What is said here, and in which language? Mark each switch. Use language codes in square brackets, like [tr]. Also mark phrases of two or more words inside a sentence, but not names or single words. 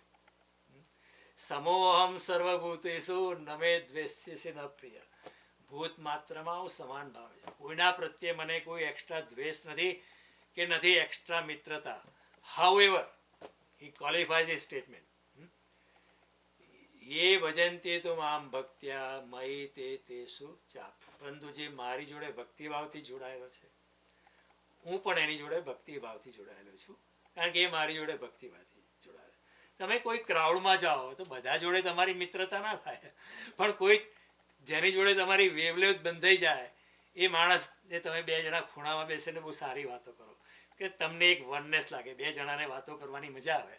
[sa] સમોહમ સર્વભૂતેષુ નમે દ્વેષ્યસે ન પ્રિય. [gu] ભૂત માત્રમાં હું સમાન ભાવે છું. કોઈના પ્રત્યે મને કોઈ એક્સ્ટ્રા દ્વેષ નથી કે નથી એક્સ્ટ્રા મિત્રતા. [en] However he qualifies a statement. [sa] ये भजन्ते तो माम भक्त्या मयि ते तेषु चाप. [gu] પરંતુ જે મારી જોડે ભક્તિભાવથી જોડાયેલો છે, હું પણ એની જોડે ભક્તિભાવથી જોડાયેલો છું, કારણ કે એ મારી જોડે ભક્તિભાવથી જોડાયેલો. તમે કોઈ ક્રાઉડમાં જાઓ તો બધા જોડે તમારી મિત્રતા ના થાય, પણ કોઈ જેની જોડે તમારી વેવલેન્થ બંધાઈ જાય એ માણસને તમે બે જણા ખૂણામાં બેસીને બહુ સારી વાતો કરો કે તમને એક વનનેસ લાગે, બે જણાને વાતો કરવાની મજા આવે.